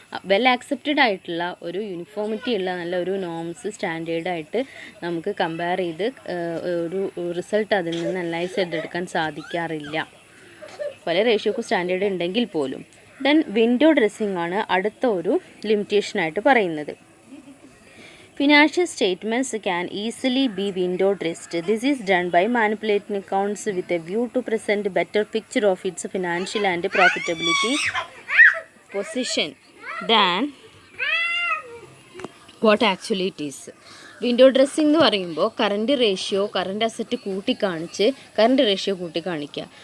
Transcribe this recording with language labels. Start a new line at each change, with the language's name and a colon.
Malayalam: Well accepted ആയിട്ടുള്ള ഒരു uniformity ഉള്ള നല്ല ഒരു നോംസ് സ്റ്റാൻഡേർഡായിട്ട് നമുക്ക് കമ്പയർ ചെയ്ത് ഒരു റിസൾട്ട് അതിൽ നിന്ന് അനലൈസ് ചെയ്തെടുക്കാൻ സാധിക്കാറില്ല, പല റേഷ്യോക്ക് സ്റ്റാൻഡേർഡ് ഉണ്ടെങ്കിൽ പോലും. ദെൻ വിൻഡോ ഡ്രസ്സിംഗ് ആണ് അടുത്ത ഒരു ലിമിറ്റേഷനായിട്ട് പറയുന്നത്.
English: Financial statements can easily be window dressed. This is done by manipulating accounts with a view to present a better picture of its financial and profitability position than what actually it is.
Malayalam: Window dressing എന്ന് പറയുമ്പോൾ current asset കൂട്ടിക്കാണിച്ച് കാണിക്കുക.